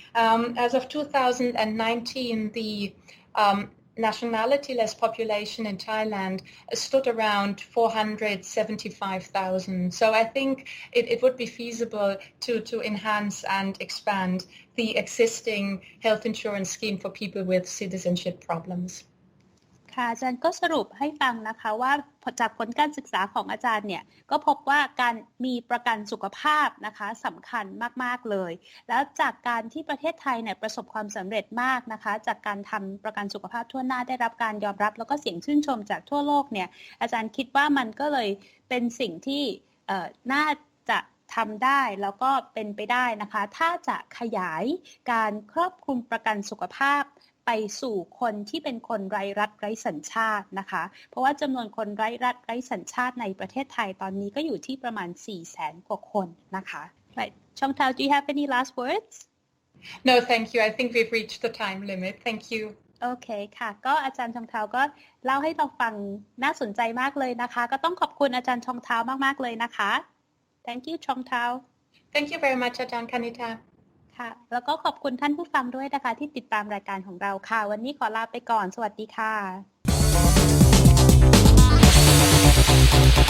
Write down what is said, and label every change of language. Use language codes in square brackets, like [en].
[en] As of 2019, the nationalityless population in Thailand stood around 475,000. So I think it would be feasible to enhance and expand the existing health insurance scheme for people with citizenship problems. [th] ค่ะอาจารย์ก็สรุปให้ฟังนะคะว่าจากผลการศึกษาของอาจารย์เนี่ยก็พบว่าการมีประกันสุขภาพนะคะสำคัญมากๆเลยแล้วจากการที่ประเทศไทยเนี่ยประสบความสำเร็จมากนะคะจากการทำประกันสุขภาพทั่วหน้าได้รับการยอมรับแล้วก็เสียงชื่นชมจากทั่วโลกเนี่ยอาจารย์คิดว่ามันก็เลยเป็นสิ่งที่ น่าจะทำได้แล้วก็เป็นไปได้นะคะถ้าจะขยายการครอบคลุมประกันสุขภาพไปสู่คนที่เป็นคนไร้รัฐไร้สัญชาตินะคะเพราะว่าจำนวนคนไร้รัฐไร้สัญชาติในประเทศไทยตอนนี้ก็อยู่ที่ประมาณ 400,000 กว่าคนนะคะ [en] Right. Chongtao, do you have any last words? No, thank you. I think we've reached the time limit. Thank you. [th] โอเคค่ะก็อาจารย์ชองเทาก็เล่าให้เราฟังน่าสนใจมากเลยนะคะก็ต้องขอบคุณอาจารย์ชองเทามากๆเลยนะคะ Thank you ชองเทา [en] Thank you very much อาจารย์คณิธา [th] ค่ะแล้วก็ขอบคุณท่านผู้ฟังด้วยนะคะที่ติดตามรายการของเราค่ะวันนี้ขอลาไปก่อนสวัสดีค่ะ